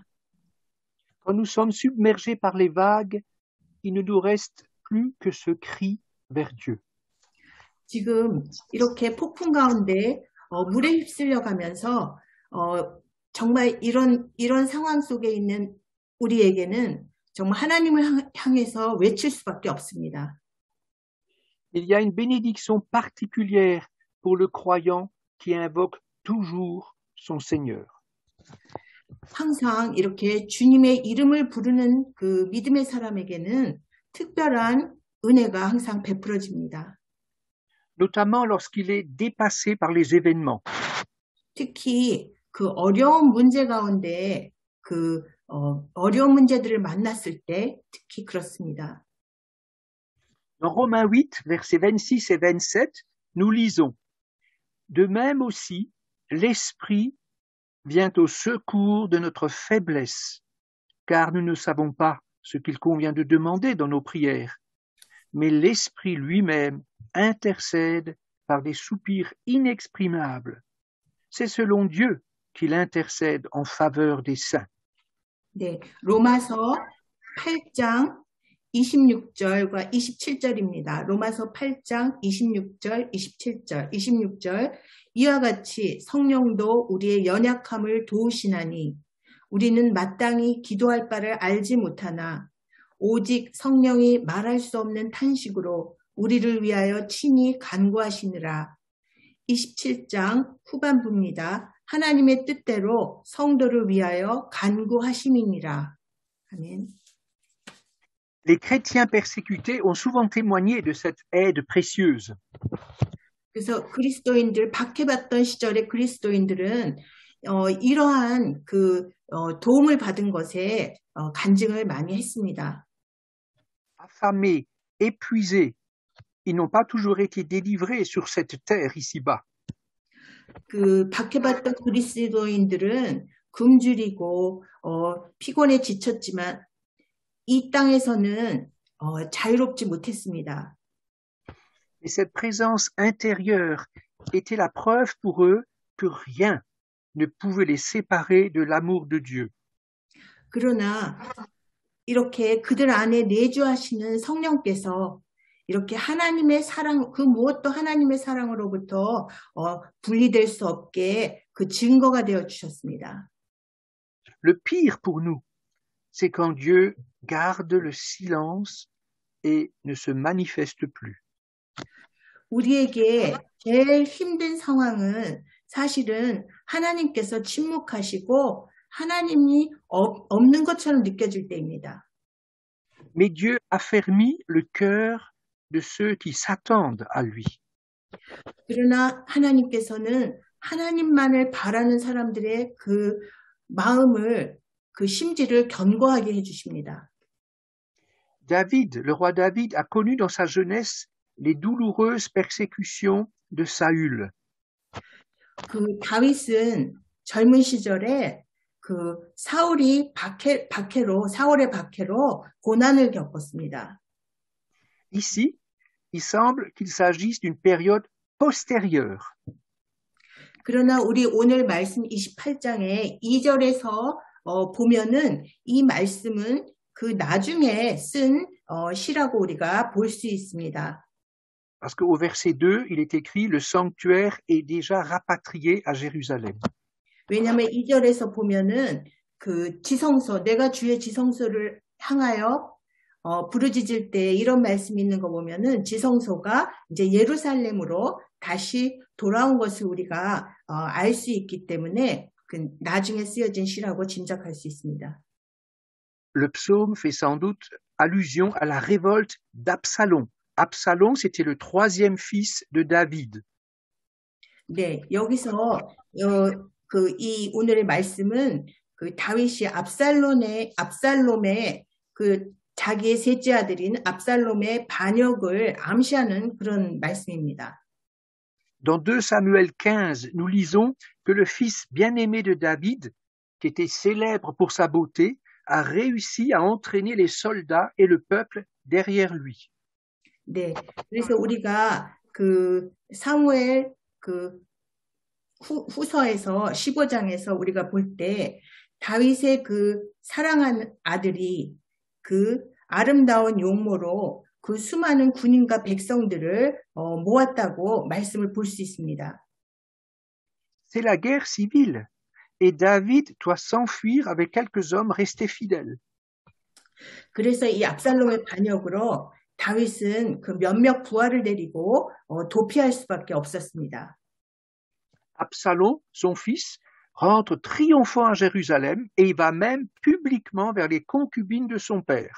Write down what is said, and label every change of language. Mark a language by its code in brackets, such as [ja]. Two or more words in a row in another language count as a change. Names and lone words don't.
[fr] Quand nous sommes submergés par les vagues, il ne nous reste plus que ce cri vers Dieu. [ko] 지금 이렇게 폭풍 가운데 물에 휩쓸려 가면서 정말 이런 상황 속에 있는 우리에게는 정말 하나님을 향해서 외칠 수밖에 없습니다. [fr] Il y a une bénédiction particulière pour le croyant qui invoque toujours son Seigneur. [ko] 항상 이렇게 주님의 이름을 부르는 그 믿음의 사람에게는 특별한 은혜가 항상 베풀어집니다. [fr] Notamment lorsqu'il est dépassé par les événements. [ko] 특히 그 어려운 문제 가운데 어려운 문제들을 만났을 때 특히 그렇습니다. [fr] Dans Romains 8, versets 26 et 27, nous lisons « De même aussi, l'Esprit vient au secours de notre faiblesse, car nous ne savons pas ce qu'il convient de demander dans nos prières, mais l'Esprit lui-même intercède par des soupirs inexprimables. C'est selon Dieu qu'il intercède en faveur des saints. » [ko] 네, 로마서 8장 26절과 27절입니다. 로마서 8장 26절, 27절, 26절 이와 같이 성령도 우리의 연약함을 도우시나니 우리는 마땅히 기도할 바를 알지 못하나 오직 성령이 말할 수 없는 탄식으로 우리를 위하여 친히 간구하시느라. 27장 후반부입니다. 하나님의 뜻대로 성도를 위하여 간구하심이니라. 아멘. [fr] Les chrétiens persécutés ont souvent témoigné de cette aide précieuse. [ko] 그래서 박해받던 시절의 그리스도인들은 이러한 도움을 받은 것에 간증을 많이 했습니다. [fr] Affamés, épuisés, ils n'ont pas toujours été délivrés sur cette terre ici-bas. [ko] 박해받던 그리스도인들은 굶주리고 피곤에 지쳤지만 이 땅에서는 자유롭지 못했습니다. [fr] Et cette présence intérieure était la preuve pour eux que rien ne pouvait les séparer de l'amour de Dieu. [ko] 그러나 이렇게 그들 안에 내주하시는 성령께서 이렇게 하나님의 사랑, 그 무엇도 하나님의 사랑으로부터 분리될 수 없게 그 증거가 되어 주셨습니다. [fr] Le pire pour nous, c'est quand Dieu garde le silence et ne se manifeste plus. [ko] 우리에게 제일 힘든 상황은 사실은 하나님께서 침묵하시고 하나님이 없는 것처럼 느껴질 때입니다. [fr] Mais Dieu affermit le cœur de ceux qui s'attendent à lui. [ko] 그러나 하나님께서는 하나님만을 바라는 사람들의 그 마음을, 그 심지를 견고하게 해주십니다. [fr] David, le roi David, a connu dans sa jeunesse les douloureuses persécutions de Saül. [ko] 그 다윗은 젊은 시절에 그 사울의 박해로 고난을 겪었습니다. [fr] Ici, il semble qu'il s'agisse d'une période postérieure. [ko] 그러나 우리 오늘 말씀 28장에 2절에서 보면은 이 말씀은 그 나중에 쓴 시라고 우리가 볼 수 있습니다. [fr] Parce qu'au verset 2, il est écrit « Le sanctuaire est déjà rapatrié à Jérusalem ». [ko] 왜냐하면 2절에서 보면은 그 지성소, 내가 주의 지성소를 향하여 부르짖을 때 이런 말씀이 있는 거 보면은 지성소가 이제 예루살렘으로 다시 돌아온 것을 우리가 알 수 있기 때문에 그 나중에 쓰여진 시라고 짐작할 수 있습니다. [fr] Le psaume fait sans doute allusion à la révolte d'Absalom. Absalom, c'était le troisième fils de David. [ko] 네, 여기서 이 오늘의 말씀은 그 다윗이 압살롬의 그 자기의 셋째 아들인 압살롬의 반역을 암시하는 그런 말씀입니다. [fr] Dans 2 Samuel 15, nous lisons que le fils bien-aimé de David, qui était célèbre pour sa beauté, a réussi à entraîner les soldats et le peuple derrière lui. [ko] 네, 그래서 우리가 그 사무엘 그 후서에서 15장에서 우리가 볼 때 다윗의 그 사랑하는 아들이 그 아름다운 용모로 그 수많은 군인과 백성들을 모았다고 말씀을 볼 수 있습니다. [fr] C'est la guerre civile et David doit s'enfuir avec quelques hommes restés fidèles. [ko] 그래서 이 압살롬의 반역으로 다윗은 그 몇몇 부하를 데리고 도피할 수밖에 없었습니다. [fr] Absalom, son fils, rentre triomphant à Jérusalem et il va même publiquement vers les concubines de son père.